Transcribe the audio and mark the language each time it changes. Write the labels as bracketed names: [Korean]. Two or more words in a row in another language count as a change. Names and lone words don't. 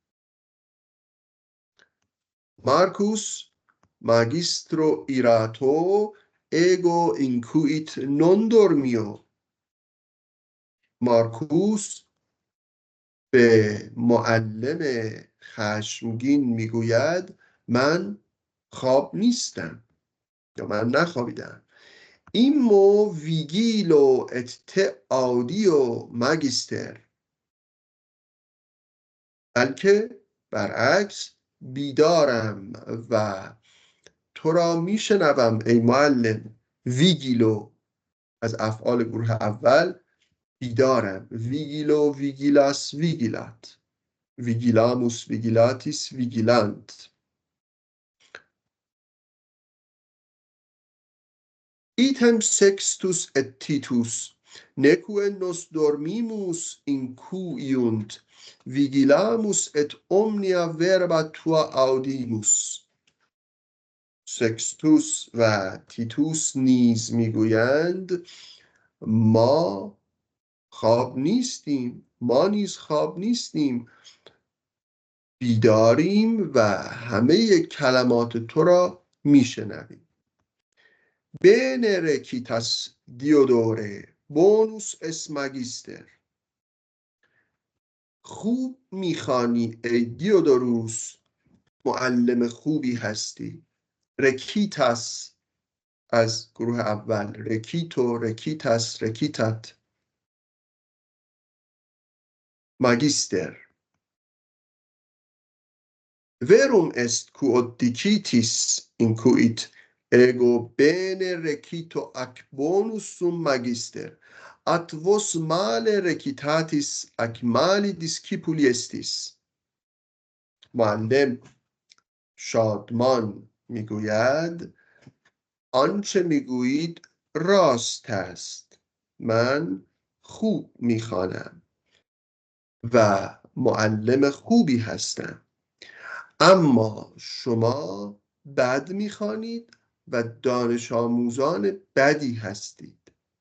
[Latin] Marcus magistro irato ego inquit non dormio, [Persian] مارکوس به معلم خشمگین میگوید من خواب نیستم یا من نخوابیدم. [Latin] Immo vigilo et audio magister, [Persian] بلکه برعکس بیدارم و تو را میشنوم ای معلم. ویگیلو از افعال گروه اول، بیدارم. [Latin] Vigilo vigilas vigilat, vigilamus vigilatis vigilant. Item Sextus et Titus neque nos dormimus incuiunt, vigilamus et omnia verba tua audimus. [Persian] سکستوس و تیتوس نیز میگویند ما خواب نیستیم، ما نیز خواب نیستیم، بیداریم و همه کلمات تو را میشنویم. [Latin] Bene recitas Diodore bonus es magister. [Persian] خوب میخوانی ای دیودوروس، معلم خوبی هستی. رکیتاس از گروه اول، [Latin] Recito, recitas, recitat. [Persian] ماگیستر. [Latin] verum est quod dicitis incuit ego bene recito ac bonus sum magister, at vos male recitatis ac mali discipuli estis. [Persian] معلم شادمان میگوید آنچه میگویید راست است، من خوب میخوانم و معلم خوبی هستم، اما شما بد میخوانید و دانش آموزان بدی هستید.